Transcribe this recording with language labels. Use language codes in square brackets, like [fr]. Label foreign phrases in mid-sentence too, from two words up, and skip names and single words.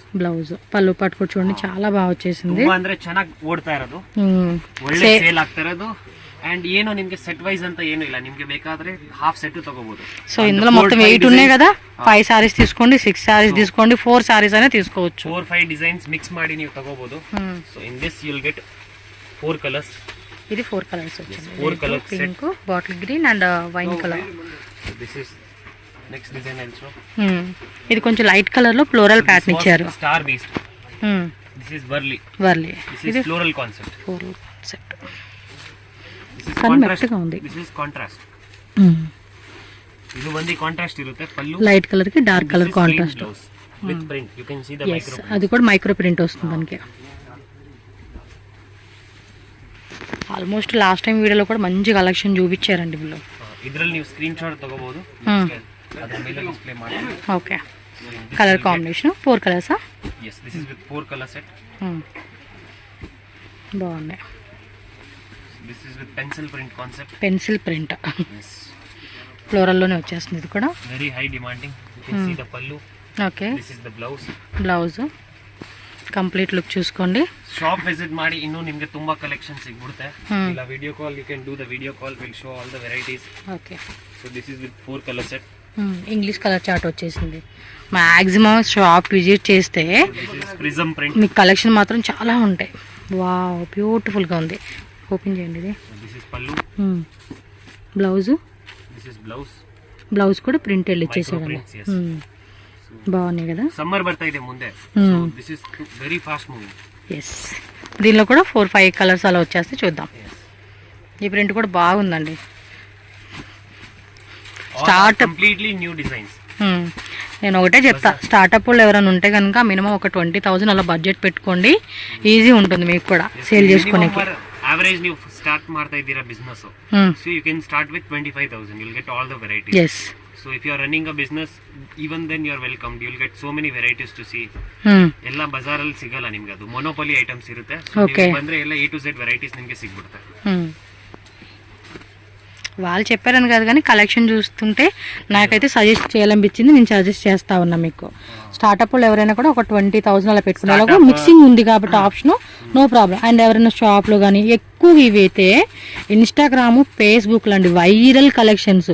[te] బ్లౌజ్ పళ్ళు పట్టుకొని చూడండి, చాలా బాగా వచ్చేసింది. [kn] ತುಂಬಾ ಅಂದ್ರೆ ಚೆನ್ನಾಗಿ ಓಡ್ತಾ ಇರೋದು, ಒಳ್ಳೆ ಸೇಲ್ ಆಗ್ತಾ ಇರೋದು. అండ్ ಏನೋ ನಿಮ್ಗೆ [en] set wise [kn] ಅಂತ ಏನು ಇಲ್ಲ, ನಿಮ್ಗೆ ಬೇಕಾದ್ರೆ [en] half set [kn] తಗೋಬಹುದು. [te] సో ఇందులో మొత్తం 8 ఉన్నాయి కదా, [en] 5 sarees [te] తీసుకోండి, [en] 6 sarees [te] తీసుకోండి, [en] 4 sarees [te] అనే తీసుకోవచ్చు. [en] 4-5 designs mix [kn] ಮಾಡಿ ನೀವು ತಗೋಬಹುದು. [en] so in this you will get 4 colours. [te] ఇది [en] 4 colours [te] వచ్చింది. [en] 4 colours, pink, bottle green and wine colour. this is next design also. [te] ఇది కొంచెం [en] light colour [te] లో [en] floral pattern [te] ఇచ్చారు. [en] star based. this is Warli. this is floral concept. floral concept. [te] కానీ మెత్తగా ఉంది. [en] this is contrast. [kn] ಇದು ಒಂದು ಕಾಂಟ್ರಾಸ್ಟ್ ಇರುತ್ತೆ. ಪಲ್ಲು [en] light colour కి dark colour contrast with print. you can see the micro print. [te] అది కూడా [en] micro print [te] వస్తుంది మనకి. [en] almost last time [te] వీడియోలో కూడా మంచి కలెక్షన్ చూపించారండి వీళ్ళు. [kn] ಇದರಲ್ಲಿ ನೀವು [en] screen shot [kn] ತಗೋಬಹುದು, ಅದರ ಮೇಲೆ ಡಿಸ್ಪ್ಲೇ ಮಾಡಿ. [te] ఓకే, [en] colour combination 4 colours? yes, this is with 4 color set. [te] బాగున్నాయి. [en] This is with pencil print concept. pencil print. yes, [te] ఫ్లోరల్ లోనే వచ్చేస్తుంది ఇది కూడా. [en] very high demanding. You can see the pallu. okay, this is the blouse. blouse complete look [te] చూసుకోండి. [en] shop visit [kn] ಮಾಡಿ ಇನ್ನೂ ನಿಮಗೆ ತುಂಬಾ ಕಲೆಕ್ಷನ್ ಸಿಗ್ಬಿಡುತ್ತೆ. ಇಲ್ಲ [en] video call, you can do the video call, will show all the varieties. okay, so this is with 4 colour set. English colour chart వచ్చేసింది. maximum shop visit చేస్తే prism print [te] మీకు కలెక్షన్ మాత్రం చాలా ఉంటాయి. [en] wow, beautiful [te] గా ఉంది. ఓపెన్ చేయండి. ఇది [en] this is pallu. blouse. this is blouse. [te] బ్లౌజ్ కూడా ప్రింట్ ఇచ్చేసాడండి. బాగున్నాయి కదా. [kn] సమ్మర్ ಬರ್ತಾ ಇದೆ ಮುಂದೆ. [en] so this is very fast moving. [te] ఎస్, దీనిలో కూడా 4-5 కలర్స్ అలా వచ్చేస్తే చూద్దాం. ఈ ప్రింట్ కూడా బాగుందండి. స్టార్ట్ [en] completely new designs. [te] నేను ఒకటే చెప్తా, స్టార్టప్ వాళ్ళు ఎవరైనా ఉంటే కనుక మినిమం ఒక 20,000 అలా బడ్జెట్ పెట్టుకోండి, ఈజీ ఉంటుంది మీకు కూడా సేల్ చేసుకోనికి. [kn] యావరేజ్ ನೀವು స్టార్ట్ ಮಾಡ್ತಾ ಇದ್ದೀರಾ ಬಿಸ್ನೆಸ್, [en] so you can start with 25,000. you will get all the varieties. yes, so if you are running a business, even then you are welcome. You will get so many varieties to see. [kn] ಎಲ್ಲ ಬಜಾರಲ್ಲಿ ಸಿಗಲ್ಲ ನಿಮ್ಗೆ, ಅದು [en] monopoly items [kn] ಇರುತ್ತೆ. ನೀವು ಬಂದ್ರೆ ಎಲ್ಲ [en] A to Z varieties [kn] ನಿಮಗೆ ಸಿಗ್ಬಿಡುತ್ತೆ. [te] వాళ్ళు చెప్పారని కాదు కానీ కలెక్షన్ చూస్తుంటే నాకైతే సజెస్ట్ చేయాలనిపించింది, నేను సజెస్ట్ చేస్తా ఉన్నా మీకు. స్టార్టప్ వాళ్ళు ఎవరైనా కూడా ఒక 20,000 అలా పెట్టుకునే వాళ్ళకు మిక్సింగ్ ఉంది కాబట్టి [en] option no problem. [te] అండ్ ఎవరైనా షాప్లో కానీ ఎక్కువ ఇవైతే ఇన్స్టాగ్రామ్, ఫేస్బుక్లో అండి [en] viral collections.